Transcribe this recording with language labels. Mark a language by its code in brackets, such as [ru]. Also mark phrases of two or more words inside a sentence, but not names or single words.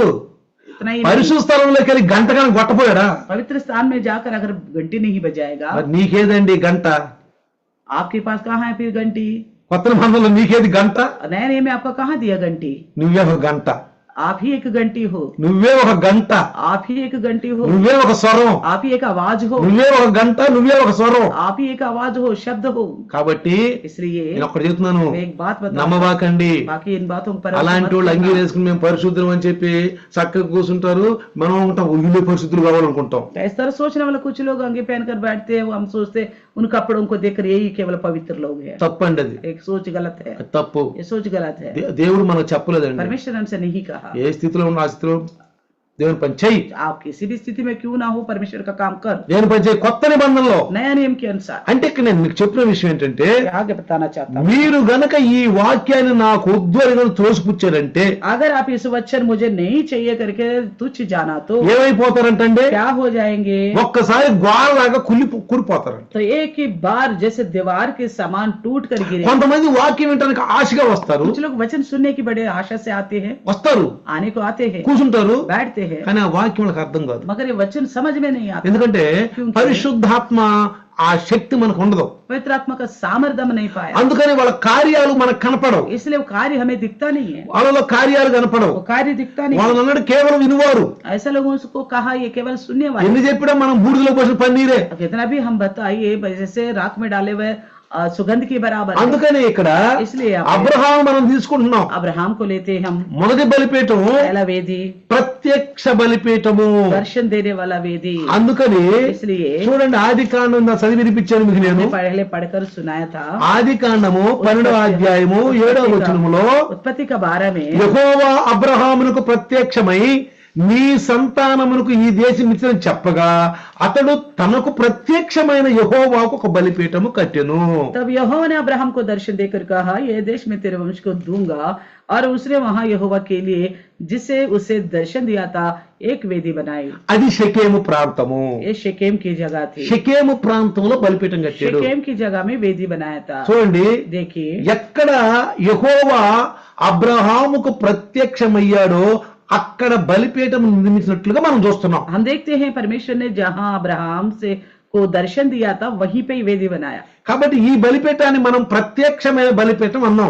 [hi] इतना ही नहीं, [te] పరిశుద్ధ స్థలంలోకి వెళ్ళి గంట కనుక కొట్టపోయాడా, [hi] पवित्र स्थान में जाकर अगर घंटी नहीं बजाएगा, [te] మరి నీకేదండి గంట? [hi] आपके पास कहाँ है फिर घंटी? [te] కొత్త నిబంధనలో నీకేది గంట? [hi] नए नए में आपको कहाँ दिया घंटी? [te] నువ్వే ఒక గంట, [hi] आप ही एक घंटी हो, [te] నువ్వే ఒక గంట, [hi] आप ही एक घंटी हो, [te] నువ్వే ఒక స్వరం, [hi] आप ही एक आवाज हो, [te] నువ్వే ఒక గంట, నువ్వే ఒక స్వరం. [hi] आप ही एक आवाज हो, शब्द हो। [te] కాబట్టి [hi] इसलिए [te] నేను ఒకటి చెప్తున్నాను, [hi] मैं एक बात बता, [te] నమ్మబాకండి. [hi] बाकी इन बातों पर [te] అలాంటి వాళ్ళు అంగీ వేసుకుని మేము పరిశుద్ధులు అని చెప్పి చక్కగా కూర్చుంటారు, మనం ఉంటాం వీళ్ళే పరిశుద్ధులు కావాలనుకుంటాం. [hi] इस तरह सोचने वाले कुछ लोग अंगे पहनकर बैठते हैं, हम सोचते हैं उन कपड़ों को देखकर यही केवल पवित्र लोग हैं। [te] తప్పండి అది, [hi] एक सोच गलत है, [te] అది తప్పు. [hi] ये सोच गलत है। [te] దేవుడు మనకు చెప్పలేదండి. [hi] परमेश्वर हमसे नहीं कहा [te] ఏ స్థితిలో ఉన్న ఆ స్థితిలో దేవుని పని చెయ్యి, [hi] आप किसी भी स्थिति में क्यों ना हो परमेश्वर का काम कर, [te] దేవుని పని చెయ్యి కొత్త నిబంధనలో. [hi] नया नियम के अनुसार। [te] అంటే ఇక్కడ నేను మీకు చెప్పిన విషయం ఏంటంటే, [hi] आगे बताना चाहता हूँ, [te] మీరు గనక ఈ వాక్యాన్ని నాకు వద్దు అని గనుక త్రోసిపుచ్చారంటే [hi] अगर आप इस वचन मुझे नहीं चाहिए करके तुच्छ जाना तो [te] ఏమైపోతారంటే [hi] क्या हो जाएंगे? [te] ఒక్కసారి గోడలాగా కూలిపోతారంట. [hi] तो एक ही बार जैसे दीवार के समान टूट कर गिरे। [te] కొంతమంది వాక్యం వినడానికి ఆశగా వస్తారు, [hi] कुछ लोग वचन सुनने की बड़े आशा से आते हैं, [te] వస్తారు, [hi] आने को आते हैं, [te] కూర్చుంటారు, [hi] बैठते हैं, [te] కానీ ఆ వాక్యం వాళ్ళకి అర్థం కాదు. [hi] मगर ये वचन समझ में नहीं आता, [te] ఎందుకంటే పరిశుద్ధాత్మ ఆ శక్తి మనకు ఉండదు, [hi] पवित्र आत्मा का सामर्थ्य हम नहीं पाया, [te] అందుకని వాళ్ళ కార్యాలు మనకు కనపడవు, [hi] इसलिए वो कार्य हमें दिखता नहीं है, [te] వాళ్ళలో కార్యాలు కనపడవు. [hi] वो कार्य दिखता नहीं है। [te] వాళ్ళని అన్నాడు కేవలం వినువారు. [hi] ऐसे लोगों को कहा ये केवल सुनने वाले। [te] ఎన్ని చెప్పినా మనం బూడిదలో పోసిన పన్నీరే. [hi] कितना भी हम बताइए जैसे राख में डाले हुए सुगंध के बराबर है। [te] అందుకని ఇక్కడ [hi] इसलिए [te] అబ్రహాం మనం తీసుకుంటున్నాం. [hi] अब्राहम को लेते हैं हम, [te] మొదటి బలిపీఠం [hi] पहला वेदी [te] ప్రత్యక్ష బలిపీఠము. [hi] दर्शन देने वाला वेदी। [te] అందుకని [hi] इसलिए [te] చూడండి, ఆది కాండం చదివి వినిపించాను మీకు నేను. [hi] पहले पढ़कर सुनाया था, [te] ఆది కాండము 12వ అధ్యాయము 7వ వచనములో [hi] उत्पत्ति का 12 में [te] యెహోవా అబ్రహామునకు ప్రత్యక్షమై నీ సంతానమునకు ఈ దేశం ఇచ్చిన చెప్పగా అతడు తనకు ప్రత్యక్షమైన యెహోవాకు ఒక బలిపీఠము కట్టెను. [hi] तब यहोवा ने अब्राहम को दर्शन देकर कहा ये देश में तेरे वंश को दूंगा, और उसने वहां यहोवा के लिए जिसे उसे दर्शन दिया था एक वेदी बनाई। [te] అది షెకెము ప్రాంతము. [hi] ये शेकेम की जगह थी, [te] షెకెము ప్రాంతంలో బలిపీఠం కట్టాడు. [hi] शेकेम की जगह में वेदी बनाया था। [te] చూడండి, [hi] देखिए [te] ఎక్కడ యెహోవా అబ్రహాముకు ప్రత్యక్షమయ్యాడో అక్కడ బలిపీఠం నిర్మించినట్లుగా మనం చూస్తున్నాం. [hi] हम देखते हैं परमेश्वर ने जहां अब्राहम से को दर्शन दिया था वहीं पे वेदी बनाया। [te] కాబట్టి ఈ బలిపీఠాన్ని మనం ప్రత్యక్షమైన బలిపీఠం అన్నాం.